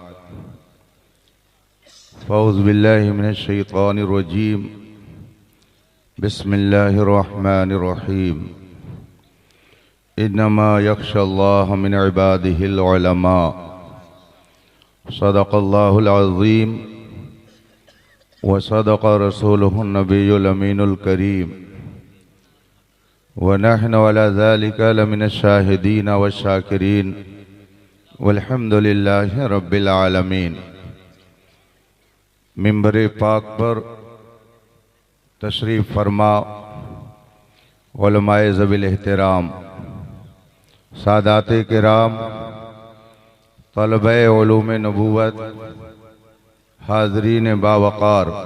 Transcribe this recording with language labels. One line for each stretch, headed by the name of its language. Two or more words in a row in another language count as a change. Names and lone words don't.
Arabic: فأعوذ بالله من الشيطان الرجيم بسم الله الرحمن الرحيم إنما يخشى الله من عباده العلماء صدق الله العظيم و صدق رسوله النبي الأمين الكريم و نحن على ذلك لمن الشاهدين و الشاكرين و الحمد لله رب العالمين.
Urdu: منبر پاک پر تشریف فرما علمائے ذوی الاحترام سادات کرام طلبہ علوم نبوت حاضرین باوقار,